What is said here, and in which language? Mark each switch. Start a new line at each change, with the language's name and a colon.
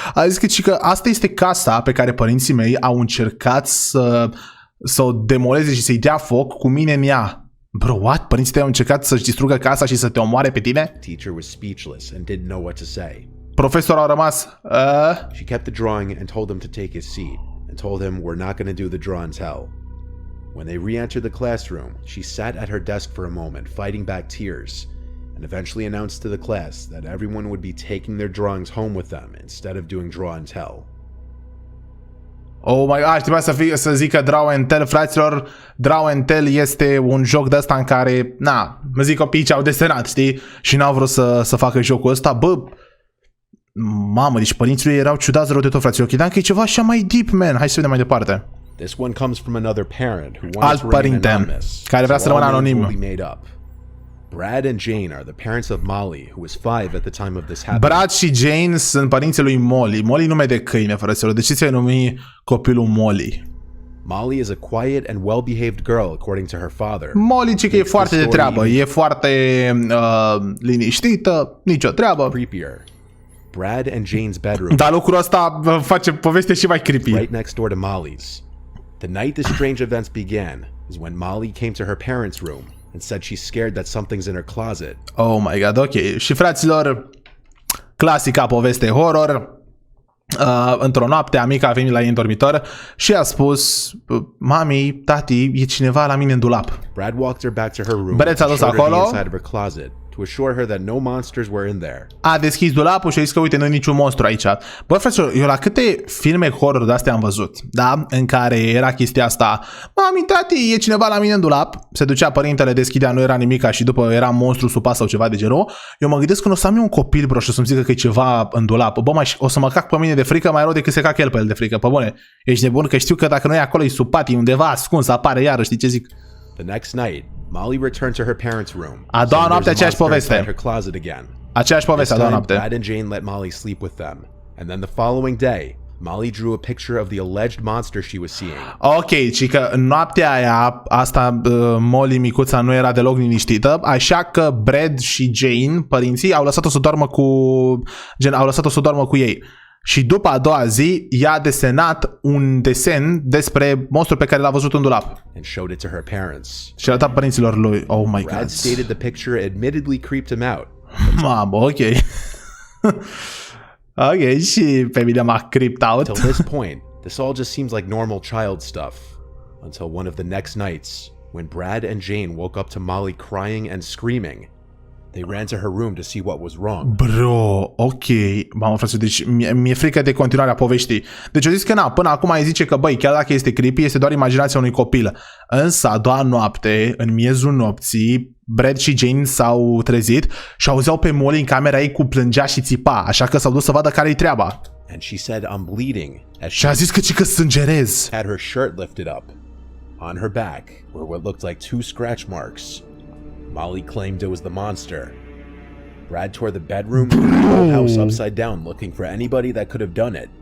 Romanian: A zis că asta este casa pe care părinții mei au încercat să o demoleze și să-i dea foc cu mine în ea.
English: Bro, what?
Romanian: Părinții tăi au încercat să-și distrugă casa și să te omoare pe tine?
English: Teacher was speechless and didn't know what to say.
Romanian: Profesorul a rămas...
English: She kept the drawing and told him to take his seat and told him we're not going to do the draw and tell. When they re-entered the classroom, she sat at her desk for a moment, fighting back tears, and eventually announced to the class that everyone would be taking their drawings home with them instead of doing draw and tell. Oh my god,
Romanian: trebuia să zică draw and tell, fraților. Draw and tell este un joc de ăsta în care, mă zic copiii ce au desenat, știi? Și n-au vrut să facă jocul ăsta. Bă, mamă, deci părinții lui erau ciudați rău de tot, fraților. Credeam că e ceva așa mai deep, man. Hai să vedem mai departe.
English: This one comes from another parent who wants to remain anonymous,
Romanian: care vrea să rămână anonim.
English: Brad and Jane are the parents of Molly, who was 5 at the time of this happening.
Romanian: Brad și Jane sunt părinții lui Molly. Molly nume de câine, frăților. De ce ți-ai numi copilul Molly?
English: Molly is a quiet and well-behaved girl, according to her father.
Romanian: Molly ce că e foarte de treabă, e foarte liniștită, nicio treabă.
English: Creepier. Brad and Jane's bedroom.
Romanian: Dar lucrul ăsta face povestea și mai creepy.
English: Right next door to Molly's. The night the strange events began is when Molly came to her parents' room and said she's scared that something's in her closet. Oh my god, ok.
Romanian: Și fraților, clasica poveste horror. Într-o noapte, amica a venit la ei în dormitor și a spus: mami, tati, e cineva la mine în dulap.
English: Brad walked her back to her room
Romanian: Brad s-a dus acolo,
English: inside of her closet to assure her that no monsters were in there.
Romanian: A deschis dulapul și a zis că uite, nu e niciun monstru aici. Bă, fraților, eu la câte filme horror de-astea am văzut, da? În care era chestia asta: mami, tati, e cineva la mine în dulap. Se ducea părintele, deschidea, nu era nimica și după era monstru sub pas sau ceva de genul. Eu mă gândesc că o să am eu un copil, bro, și o să-mi zică că e ceva în dulap. Bă, o să mă cac pe mine de frică mai rău decât se cac el pe el de frică. Pe bune, ești nebun? Că știu că dacă nu e acolo, e sub patii, undeva ascuns, apare iară, știi ce zic?
English: The next night, Molly returned to her parents' room.
Romanian: A doua noapte aceeași poveste.
English: Her closet again.
Romanian: Aceeași poveste a doua noapte.
English: Brad and Jane let Molly sleep with them, And then the following day, Molly drew a picture of the alleged monster she was seeing.
Romanian: Ok, ci că în noaptea aia, asta Molly micuța nu era deloc liniștită, așa că Brad și Jane, părinții, au lăsat-o să doarmă cu ei. Și după a doua zi, i-a desenat un desen despre monstrul pe care l-a văzut în dulap.
English: And showed it to her parents.
Romanian: Și a arătat părinților lui.
English: Oh my Brad god. stated the picture admittedly creeped him out.
Romanian: Mamă, ok. Ok, și pe mine m-a
English: creeped out. Till this point, this all just seems like normal child stuff. Until one of the next nights, when Brad and Jane woke up to Molly crying and screaming. They ran to her room to see what was wrong. Bro, ok.
Romanian: Mamă, frate, deci mi-e frică de continuarea poveștii. Deci eu zis că până acum ai zice că, băi, chiar dacă este creepy, este doar imaginația unui copil. Însă, a doua noapte, în miezul nopții, Brad și Jane s-au trezit și auzeau pe Molly în camera ei cu plângea și țipa, așa că s-au dus să vadă care-i treaba.
English: And she said, I'm bleeding. As
Romanian: Și a zis că sângerez.
English: had her shirt lifted up. On her back were what looked like 2 scratch marks. Molly claimed it was the monster. Brad tore the bedroom and the whole house upside down looking for anybody that could have done it.